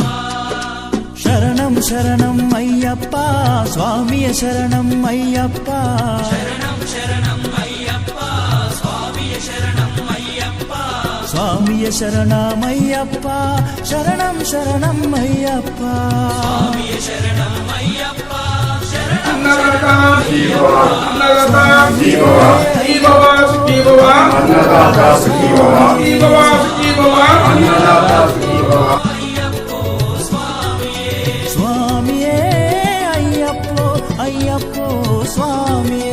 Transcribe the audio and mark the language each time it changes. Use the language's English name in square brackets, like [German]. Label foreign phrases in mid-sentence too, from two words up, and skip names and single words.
[Kannada] ಶರಣಂ ಶರಣಂ ಅಯ್ಯಪ್ಪ, ಸ್ವಾಮಿಯ ಶರಣಂ ಅಯ್ಯಪ್ಪ. ಶರಣಂ ಶರಣಂ ಅಯ್ಯಪ್ಪ, ಸ್ವಾಮಿಯ ಶರಣಂ ಅಯ್ಯಪ್ಪ. ಸ್ವಾಮಿಯ ಶರಣಮಯ್ಯಪ್ಪ, ಶರಣಂ ಶರಣಂ ಅಯ್ಯಪ್ಪ. ಸ್ವಾಮಿಯ ಶರಣಂ ಅಯ್ಯಪ್ಪ, ಶರಣಂ [Sanskrit] ಅನ್ನದಾತ ಸುಖೀ ಭವ, ಸುಖೀ ಭವ, ಅನ್ನದಾತ ಸುಖೀ ಭವ, ಸುಖೀ ಭವ, ಸುಖೀ ಭವ, ಅನ್ನದಾತ ಸುಖೀ ಭವ. [Kannada] ಸ್ವಾಮಿಯೇ ಅಯ್ಯಪ್ಪೋ ಅಯ್ಯಪ್ಪೋ ಸ್ವಾಮಿಯೇ,